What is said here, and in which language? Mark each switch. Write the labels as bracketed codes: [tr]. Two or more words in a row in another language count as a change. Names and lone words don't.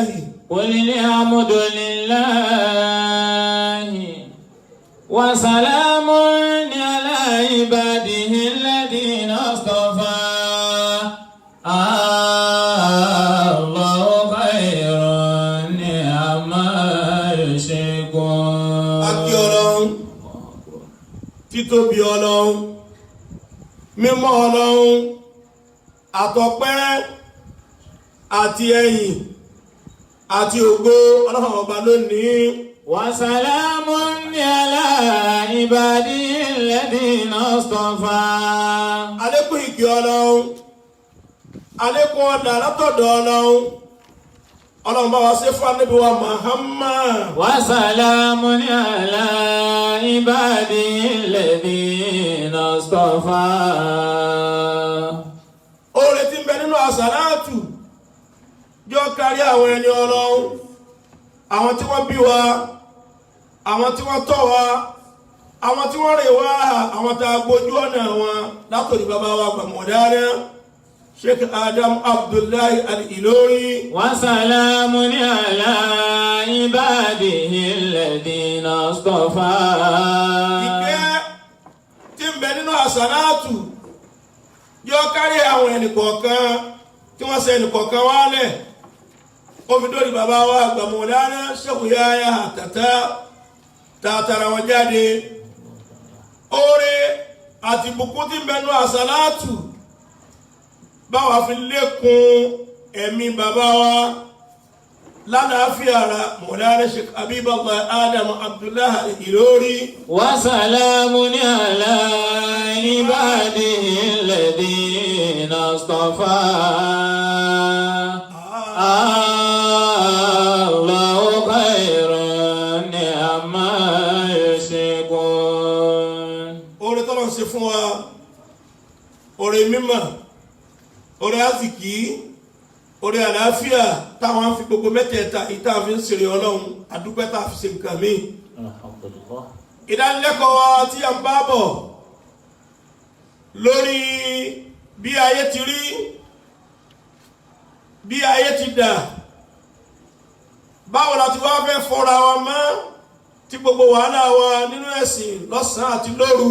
[ar] قل الحمد لله وسلام على عباده الذين اصطفى الله خير عما يشركون [yo] Akí Ọlọ́run, títóbi Ọlọ́run, mímọ́ Ọlọ́run, àtọpẹ́ àti ẹ̀yìn àti ògo Ọlọ́run ọba lónìí. [ar] وسلام على عباده الذين اصطفى [yo] Àlékún ìkẹ́ Ọlọ́run, àlékún ọ̀dà látọ̀dọ̀ Ọlọ́run. Ọlọ́run bá wa ṣe fún Ànábì wa Muhammad. [ar] وسلام على عباده الذين اصطفى [yo] Oore tí ń bẹ nínú àsàlátù jọ kárí àwọn ẹni Ọlọ́run, àwọn tí wọ́n bí wa, àwọn tí wọ́n tọ́ wa, àwọn tí wọ́n rè wá, àwọn tá a gbójú ọ̀nà wọn látòrí bàbá wa gbàmọ̀dáná Sheikh Adam Abdullahi Al-Ilori. [ar] وسلام على عباده الذين اصطفى [yo] Ìkẹ́ tí ń bẹ nínú àsàlátù jọ kárí àwọn ẹnìkọ̀ọ̀kan tí wọ́n ṣe ẹnìkọ̀ọ̀kan wálẹ̀. Ó fi dórí bàbá wa gbàmọ̀dáná Sheikh Yahya Tata tààtàrà wọn jáde. Oore àti ìbùkún tí ń bẹ nínú àsàlátù báwa fi lékún ẹ̀mí bàbá wa lálàáfíà ara Mawlana Sheikh Habibullah Adam Abdullahi Al-Ilori. [ar] وسلام على عباده الذين اصطفى الله خير عما يشركون [yo] Oore tọ́lọ̀ ń ṣe fún wa, oore mímọ̀, oore àsìkí, oore àlàáfíà táwọn á fi gbogbo mẹ́tẹ̀ẹ̀ta ìta fi ń ṣeré Ọlọ́run, àdúpẹ́ tá a fi ṣe nǹkan míì. [ar] الحمد لله [yo] Ìdánilẹ́kọ̀ọ́ wa tí a ń bá bọ̀ lórí bí ayé ti rí, bí ayé ti dà, báwo la ti wá fẹ́ fọ́ra wa mọ́ tí gbogbo wàhálà wa nínú ẹ̀sìn lọ́sàn-án àti lóru.